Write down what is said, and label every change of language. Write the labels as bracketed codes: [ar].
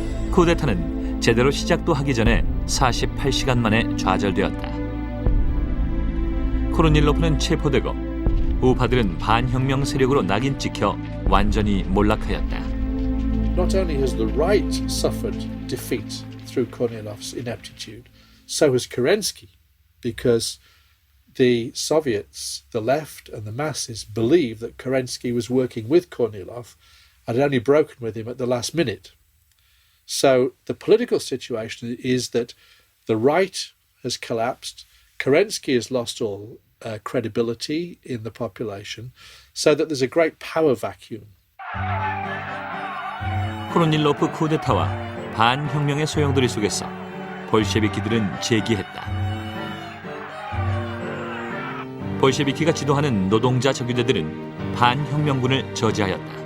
[ko] 쿠데타는 제대로 시작도 하기 전에 48시간 만에 좌절되었다. 코르닐로프는 체포되고 우파들은 반혁명 세력으로 낙인 찍혀 완전히 몰락하였다. [en] Not only has the right suffered defeat through Kornilov's ineptitude, so has Kerensky, because the Soviets, the left and the masses believe that Kerensky was working with Kornilov and had only broken with him at the last minute. So the political situation is that the right has collapsed, Kerensky has lost all credibility in the population, so that there's a great power vacuum. [ko] 코르닐로프 쿠데타와 반혁명의 소용돌이 속에서 볼셰비키들은 재기했다. 볼셰비키가 지도하는 노동자 적유대들은 반혁명군을 저지하였다.